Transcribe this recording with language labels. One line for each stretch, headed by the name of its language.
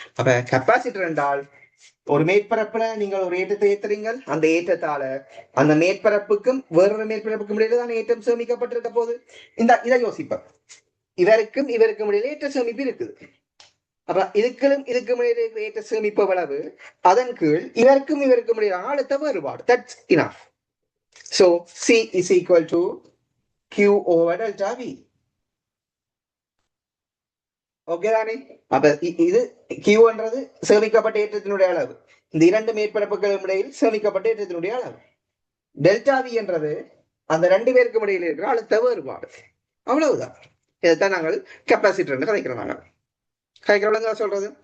Tamil: அப்ப கெப்பாசிட்டர் என்றால் ஒரு மேற்பரப்புல நீங்கள் ஒரு ஏற்றத்தை ஏத்துறீங்க, அந்த ஏற்றத்தால அந்த மேற்பரப்புக்கும் வேறொரு மேற்பரப்புக்கும் இடையில்தான் ஏற்றம் சேமிக்கப்பட்டிருக்க போது. இதை யோசிப்பேன். இவருக்கும் இடையில ஏற்ற சேமிப்பு இருக்குது. அப்ப இதுக்கும் இடையில ஏற்ற சேமிப்பு எவ்வளவு, அதன் கீழ் இவருக்கும் இடையில அழுத்த வேறுபாடு.
English: That's enough. So C is equal to Q over delta V.
Tamil: Okay தானே? அப்ப இது Q என்றது சேமிக்கப்பட்ட ஏற்றத்தினுடைய அளவு, இந்த இரண்டு மேற்பரப்புகளும் இடையில் சேமிக்கப்பட்ட ஏற்றத்தினுடைய அளவு. டெல்டா V என்றது அந்த ரெண்டு பேருக்கும் இடையில் இருக்கிற அழுத்த வேறுபாடு. அவ்வளவுதான். இதைத்தான் நாங்கள் கெப்பாசிட்டர் கதைக்கிறோம். சொல்றது.